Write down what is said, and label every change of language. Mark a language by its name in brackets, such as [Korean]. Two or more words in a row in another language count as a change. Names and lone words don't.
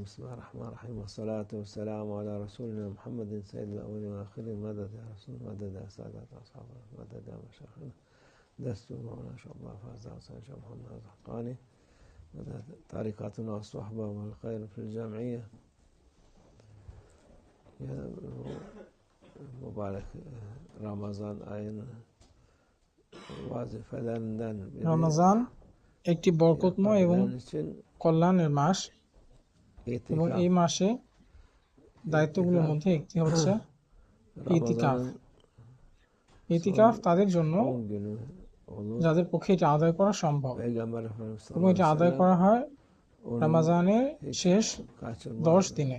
[Arabic] بسم الله الرحمن الرحيم، والصلاة والسلام على رسولنا محمد سيد الأولين والآخرين. مدد يا رسول، مدد يا سادة أصحابنا، مدد يا مشايخنا، دستور مولانا شيخ الله فازع وسيد شيخ محمد الحقاني، مدد طريقتنا والصحبة والخير في الجمعية. [Turkish] Ya mübarek Ramazan ayının vazifelerinden biri. [Bangla] রমজান একটি বরকতময় এবং কল্যাণের মাস, এবং এই মাসে দায়িত্বগুলোর মধ্যে একটি হচ্ছে ইতিকাফ। ইতিকাফ তাদের জন্য যাদের পক্ষে এটা আদায় করা সম্ভব, এবং এটা আদায় করা হয় রমজানের শেষ 10 দিনে।